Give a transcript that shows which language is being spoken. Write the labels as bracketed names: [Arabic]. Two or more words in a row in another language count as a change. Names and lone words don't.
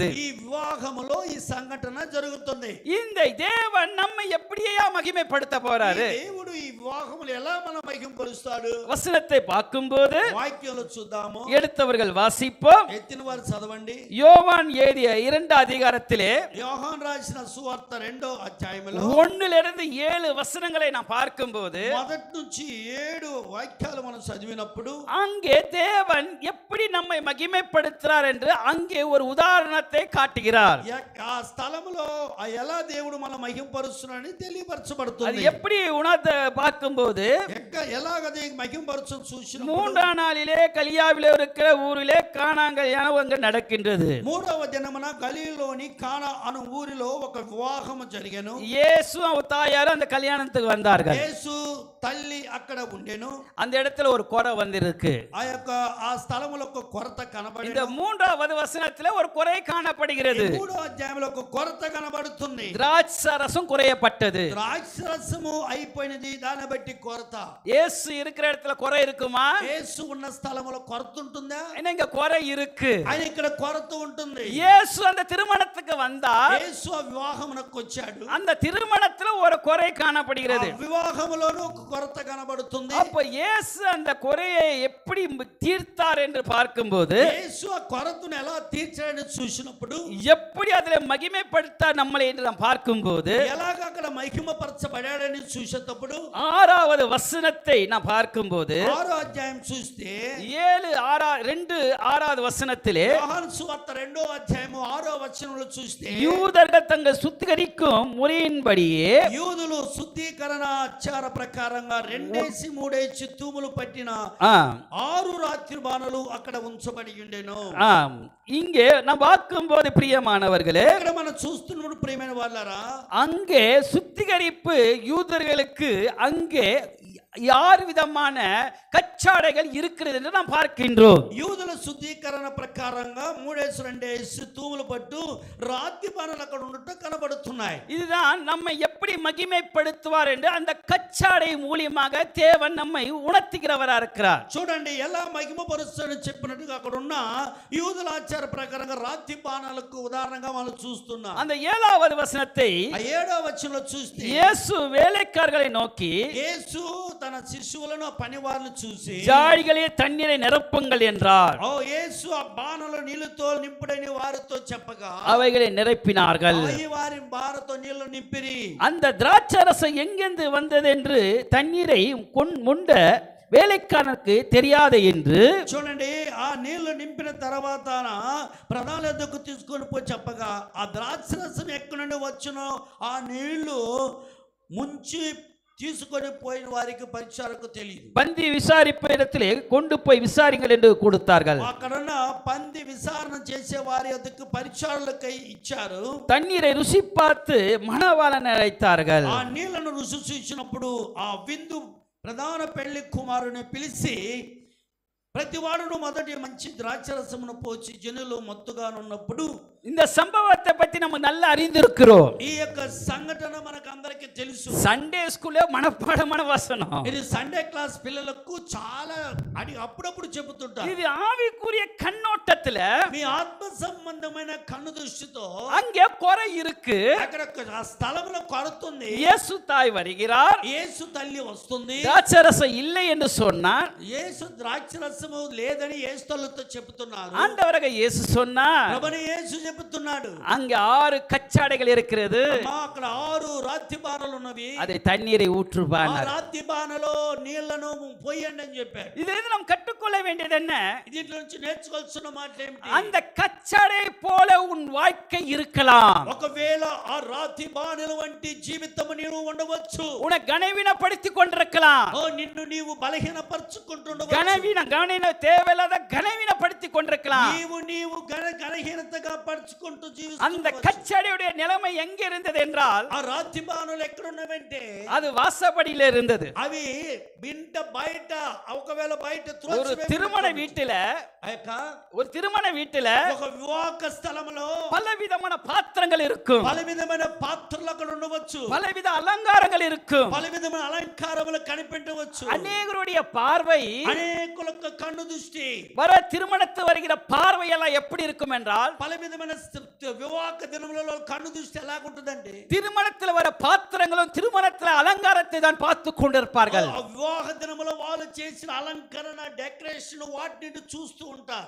[Telugu] ఈ వివాహములో ఈ సంఘటన జరుగుతుంది. [Tamil] இந்த தேவன் நம்மை எப்படியா மகிமைப்படுத்த போறாரு? [Telugu] ఈ దేవుడు ఈ వివాహములు ఎలా మనం మహిమపరుస్తాడు? [Tamil] வசனத்தை பார்க்கும்போது [Telugu] వాక్యంలో చూద్దాము. [Tamil] எடுத்தவர்கள் வாசிப்போம். [Telugu] ఎత్తిన వారు చదవండి. [Tamil] யோவான் எழுதிய 2 அதிகாரத்திலே [Telugu] యోహాను రాసిన సువార్త 2వ అధ్యాయములో [Tamil] 1 7 வசனங்களை நான் பார்க்கும்போது [Telugu] మొదటి నుంచి 7 వాక్యాలు మనం చదివినప్పుడు [Tamil] அங்கே தேவன் எப்படி நம்மை மகிமைப்படுத்துறார் என்று அங்கே ஒரு உதாரணத்தை காட்டுகிறார். [Telugu] ఆ స్థలములో ఎలా దేవుడు మన మహిమపరుస్తున్నాడని [Tamil] அது [Telugu] తెలియపరచబడుతుంది. [Tamil] எப்படி உணர்ந்து பார்க்கும்போது [Telugu] ఎలాగది మహిమపరచం చూసిన [Tamil] 3ஆம் நாளிலே கலியாவிலே இருக்கிற ஊரிலே கானாங்கல்யாணம் அங்கே நடக்கின்றது. [Telugu] 3వ దినమున గలీలోని కానా అను ఊరిలో ఒక వివాహము జరిగెను. [Tamil] இயேசு அவர் தாயார் அந்த கல்யாணத்துக்கு வந்தார்கள். [Telugu] యేసు తల్లి అక్కడ ఉండెను. [Tamil] அந்த இடத்துல ஒரு குறை வந்திருக்கு. [Telugu] ఆ స్థలములో ఒక కొరత కనబడింది. [Tamil] இந்த 3வது வசனத்திலே ஒரு குறை காணப்படுகிறது. [Telugu] 3వ అధ్యాయంలో ఒక కొరత కనబడుతుంది. [Tamil] திராட்சரசம் குறையப்பட்டது. [Telugu] ద్రాక్షరసము అయిపోయినది, దాన్ని బట్టి కొరత. [Tamil] இயேசு இருக்கிற இடத்துல குறை இருக்குமா? [Telugu] యేసు ఉన్న స్థలములో కొరత ఉంటుందా? [Tamil] ஏன்னா இங்க குறை இருக்கு. [Telugu] ఆయన ఇక్కడ కొరత ఉంటుంది. [Tamil] இயேசு அந்த திருமணத்துக்கு வந்தார். [Telugu] యేసు ఆ వివాహమునకు వచ్చాడు. [Tamil] அந்த திருமணத்துல ஒரு குறை காணப்படுகிறது. [Telugu] వివాహములోనూ ఒక కొరత కనబడుతుంది. [Tamil] அப்ப இயேசு அந்த குறையை எப்படி தீர்த்தார் என்று பார்க்கும்போது [Telugu] యేసు ఆ కొరతను ఎలా తీర్చాడని చూసినప్పుడు [Tamil] எப்படி அதில் மகிமைப்படுத்தார் நம்மளை என்று நாம் பார்க்கும்போது [Telugu] ఎలాగ అక్కడ మహిమపరచబడాడని చూసేటప్పుడు [Tamil] 6வது வசனத்தை நாம் பார்க்கும்போது [Telugu] 6వ అధ్యాయం చూస్తే [Tamil] 6வது வசனத்திலே [Telugu] యోహాను సువార్త 2వ అధ్యాయము 6వ వచనంలో చూస్తే [Tamil] யூதர்கள் தங்கள் சுத்திகரிக்கும் முறையின்படியே [Telugu] యూదులు శుద్ధీకరణ ఆచార ప్రకారంగా 2-3 తూములు పట్టిన 6 రాత్రి బాణలు అక్కడ ఉంచబడి ఉండెను. [Tamil] இங்கே நாம் பார்க்கும்போது பிரியமானவர்களே, [Telugu] ఇక్కడ మనం చూస్తున్నప్పుడు ప్రియమైన వాళ్ళారా, [Tamil] அங்கே சுத்திகரிப்பு யூதர்களுக்கு அங்கே 6 விதமான கச்சாடைகள் இருக்கிறது என்று நாம் பார்க்கின்றோம். [Telugu] యూదుల శుద్ధీకరణ ప్రకారంగా 3-2 తూములు పట్టు రాత్రి బాణలు అక్కడ ఉండటం కనబడుతున్నాయి. [Tamil] இதுதான் நம்மை எப்படி மகிமைப்படுத்துவார் என்று அந்த கச்சாடை மூலியமாக தேவன் நம்மை உணர்த்துகிறவரா இருக்கிறார். [Telugu] చూడండి ఎలా మహిమపరుస్తాడని చెప్పినట్టుగా అక్కడ ఉన్న యూదుల ఆచార ప్రకారంగా రాత్రి బాణాలకు ఉదాహరణగా మనం చూస్తున్నాం. [Tamil] அந்த 7வது వచనத்தை [Telugu] 7వ వచనంలో చూస్తే [Tamil] இயேசு வேலைக்காரர்களை நோக்கி [Telugu] యేసు తన శిష్యులను పనివారులను చూసి [Tamil] ஜாடிகளே தண்ணீரை நிரப்புங்கள் என்றார். [Telugu] యేసు ఆ బాణలు నీళ్లతో నింపుడని వారితో చెప్పగా [Tamil] அவைகளை நிரப்பினார்கள். [Telugu] వారి బారతో నీళ్లు నింపిరి. [Tamil] அந்த திராட்சரசம் எங்கிருந்து வந்தது என்று தண்ணீரை முண்ட வேலைக்காரனுக்கு தெரியாது என்று [Telugu] చూడండి, ఆ నీళ్లు నింపిన తర్వాత ప్రధాన యొద్దకు తీసుకొని పోయి చెప్పగా ఆ ద్రాక్షరసం ఎక్కడి నుండి వచ్చునో ఆ నీళ్లు ముంచి తీసుకొని పోయిన వారికి పరిచారకు తెలియదు. [Tamil] பந்தி விசாரிப்பு இடத்திலே கொண்டு போய் விசாரிங்கள் என்று கொடுத்தார்கள். [Telugu] అక్కడున్న పంది విచారణ చేసే వారి యొద్దకు పరిచారులకై ఇచ్చారు. [Tamil] தண்ணீரை ருசி பார்த்து மணவாளனை அழைத்தார்கள். [Telugu] ఆ నీళ్లను రుచి చూసినప్పుడు ఆ విందు ప్రధాన పెళ్లి కుమారుని పిలిచి ప్రతివాడును మొదటి మంచి ద్రాక్షరసమును పోచి జనులు మత్తుగా ఉన్నప్పుడు [Tamil] இந்த சம்பவத்தை பத்தி நம்ம நல்லா அறிந்திருக்கிறோம். [Telugu] ఈ యొక్క సంఘటన మనకు అందరికీ తెలుసు. [English] Sunday school [Telugu] మనపాడమైన వచనం. ఇది [English] Sunday class [Telugu] పిల్లలకు చాలా అప్పుడప్పుడు చెబుతుంటారు. [Tamil] இது ஆவிக்குரிய கண்ணோட்டத்துல [Telugu] మీ ఆత్మ సంబంధమైన కన్ను దృష్టితో [Tamil] அங்கே குறை இருக்கு. [Telugu] అక్కడ ఆ స్థలంలో కొరతుంది. [Tamil] இயேசு தாய் வருகிறார். [Telugu] యేసు తల్లి వస్తుంది. [Tamil] திராட்சரசம் இல்லை என்று சொன்னார். [Telugu] యేసు ద్రాక్షరసం ద్రాక్షరసము లేదని యేసు తల్లితో చెప్తున్నారు. [Tamil] ஆண்டவராக இயேசு சொன்னார், [Telugu] ప్రభుని యేసు చెప్తున్నాడు, [Tamil] அங்க 6 கச்சாடைகள் இருக்கிறது, [Telugu] అమ్మా అక్కడ 6 రాతి బాణలు ఉన్నవి, [Tamil] அதை தண்ணீரை ஊற்றுவார். [Telugu] ఆ రాతి బాణలో నీళ్లను పోయండి అని చెప్పారు. [Tamil] இதிலிருந்து நாம் கற்றுக்கொள்ள வேண்டியது என்ன? [Telugu] దీంట్లో నుంచి నేర్చుకోవాల్సిన మాట ఏమిటి? [Tamil] அந்த கச்சாடை போல உன் வாழ்க்கை இருக்கலாம். [Telugu] ఒకవేళ ఆ రాతి బాణల వంటి జీవితం నీవు ఉండవచ్చు. [Tamil] உன்னை கனவீனப்படுத்திக் கொண்டிருக்கலாம். [Telugu] నిన్ను నీవు బలహీనపరచుకుంటుండవచ్చు. [Tamil] கனவீன தேவையில்லாத கனவீனப்படுத்திக் கொண்டிருக்கலாம். [Telugu] నీవు గణహీనతగా పరుచుకుంటూ [Tamil] அந்த [Telugu] జీవిస్తున్నావు. [Tamil] கச்சாடையுடைய நிலைமை எங்க இருந்தது என்றால், [Telugu] ఆ రాతి బాణలు ఎక్కడ ఉన్నవంటే [Tamil] அது வாசப்படியில இருந்தது. [Telugu] అవి బింట బయట, ఒకవేళ బయట [Tamil] ஒரு திருமண வீட்டுல, ஒரு திருமண வீட்டுல [Telugu] ఒక వివాహ స్థలంలో [Tamil] பலவிதமான பாத்திரங்கள் இருக்கும், [Telugu] పలు విధమైన పాత్రలు అక్కడ ఉండవచ్చు, [Tamil] பலவித அலங்காரங்கள் இருக்கும். [Telugu] పలు విధమైన అలంకారములు కనిపెట్టవచ్చు. [Tamil] அநேகருடைய பார்வை, [Telugu] అనేకులకు కన్ను దృష్టి [Tamil] வர திருமணத்து வருகிற பார்வை எல்லாம் எப்படி இருக்கும் என்றால், [Telugu] పలు విధమైన వివాహ దినములలో కన్ను దృష్టి ఎలాగుంటుందండి? [Tamil] திருமணத்தில் வர பாத்திரங்களும் திருமணத்தில் அலங்காரத்தை தான் பார்த்து கொண்டிருப்பார்கள். [Telugu] వివాహ దినములో వాళ్ళు చేసిన అలంకరణ, డెకరేషన్ వాటిని చూస్తూ ఉంటారు.